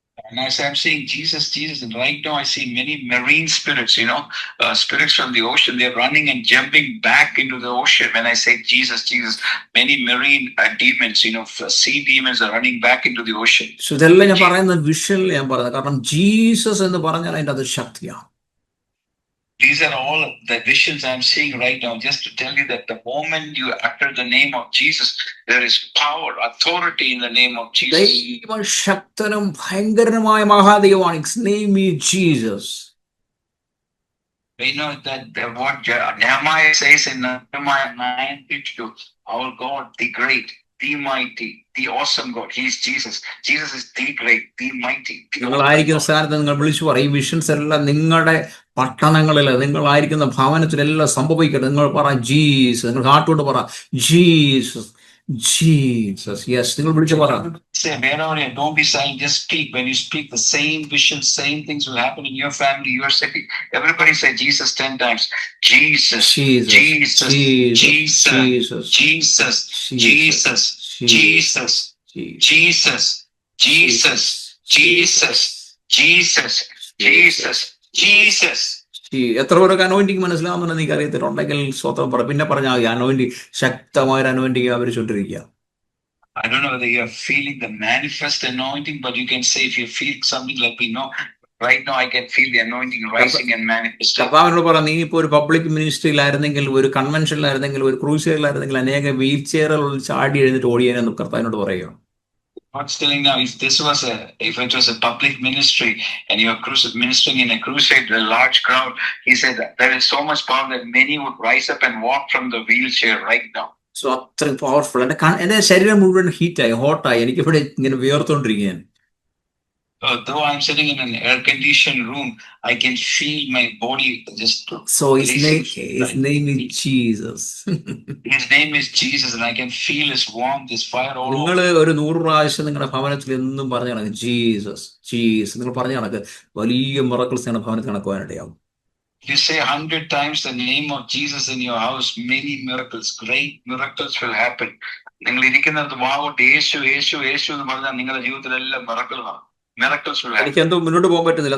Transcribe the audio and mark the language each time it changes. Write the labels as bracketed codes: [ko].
[en] And as I'm saying Jesus, and right now I see many marine spirits, spirits from the ocean. They're running and jumping back into the ocean. When I say Jesus, many marine demons, sea demons are running back into the ocean. [ml] So ഇതെല്ലാം ഞാൻ പറയുന്നത് visual ഞാൻ പറയുന്നത്, കാരണം Jesus എന്ന് പറഞ്ഞാൽ അതിൻ്റെ അത് ശക്തിയാണ്. [en] These are all the visions I'm seeing right now, just to tell you that the moment you utter the name of Jesus, there is power, authority in the name of Jesus. [ml] ദൈവം ശക്തനും ഭയങ്കരനുമായ മഹാദൈവമാണ്. [en] His name is Jesus. We know that what Nehemiah says in Nehemiah 9:2, our God, the great, the mighty, the awesome God. He is Jesus. Jesus is the great, the mighty. [ml] നിങ്ങളായിരിക്കുന്ന സ്ഥാനത്ത് നിങ്ങൾ വിളിച്ചു പറയും, visions എല്ലാം നിങ്ങളുടെ പട്ടണങ്ങളിൽ, നിങ്ങളായിരിക്കുന്ന ഭവനത്തിലെല്ലാം സംഭവിക്കട്ടെ. നിങ്ങൾ പറ ജീസസ്, നിങ്ങൾ ഹാർട്ടോട് പറ ജീസസ് ജീസസ്. യെസ്, നിങ്ങൾ വിളിച്ചു പറ. [en] Don't be silent, just speak. When you speak, the same vision, same things will happen in your family, your city. Everybody say Jesus 10 times. Jesus, Jesus, Jesus, Jesus, Jesus, Jesus, Jesus, Jesus, Jesus, Jesus, Jesus, Jesus, Jesus. [ml] എത്ര പേർക്ക് anointing മനസ്സിലാവുന്നുണ്ട് എനിക്ക് അറിയത്തിട്ടുണ്ടെങ്കിൽ സ്വതം പറ. പിന്നെ പറഞ്ഞ anointing, ശക്തമായ anointing our ചൊല്ലിരിക്കുക. [en] I don't know whether you're feeling the manifest anointing, but you can say if you feel something like we know right now, I can feel the anointing rising and manifesting. [ml] കർത്താവിനോട് പറ, നീ ഇപ്പോൾ ഒരു public മിനിസ്ട്രിയിലായിരുന്നെങ്കിൽ, ഒരു കൺവെൻഷനിലായിരുന്നെങ്കിൽ, ഒരു ക്രൂസൈഡിലായിരുന്നെങ്കിൽ അനേക wheel ചെയറുകളിൽ ചാടി എഴുന്നിട്ട് ഓടിയാനെന്ന് കർത്താവിനോട് പറയുക. [en] God's telling now, if it was a public ministry and you're ministering in a crusade, a large crowd, he said that there is so much power that many would rise up and walk from the wheelchair right now. [ml] So അത്രയും powerful. എന്റെ ശരീരം മുഴുവൻ ഹീറ്റായി, ഹോട്ടായി, എനിക്കിവിടെ ഇങ്ങനെ വിയർത്തോണ്ടിരിക്കുകയാണ്. [en] Though I'm sitting in an air-conditioned room, I can feel my body just So his racing. name is Jesus. His name is Jesus, and I can feel His warmth, His fire all [ml] നിങ്ങൾ [en] over. [ml] ഒരു 100 പ്രാവശ്യം നിങ്ങളുടെ ഭവനത്തിൽ എന്നും പറഞ്ഞു കണക്ക് Jesus Jesus നിങ്ങൾ പറഞ്ഞു കണക്ക് വലിയ മിറക്കിൾസ് നിങ്ങളുടെ ഭവനത്തിൽ നടക്കുവാനിടയാവും. [en] If you say 100 times the name of Jesus in your house, many miracles, great miracles will happen. [ml] നിങ്ങൾ ഇരിക്കുന്നത് വാവോട്ട് യേശു യേശു യേശു എന്ന് പറഞ്ഞാൽ നിങ്ങളുടെ ജീവിതത്തിലെല്ലാം [en] miracles will happen. [ml] എനിക്ക് എന്തോ മുന്നോട്ട് പോകാൻ പറ്റുന്നില്ല.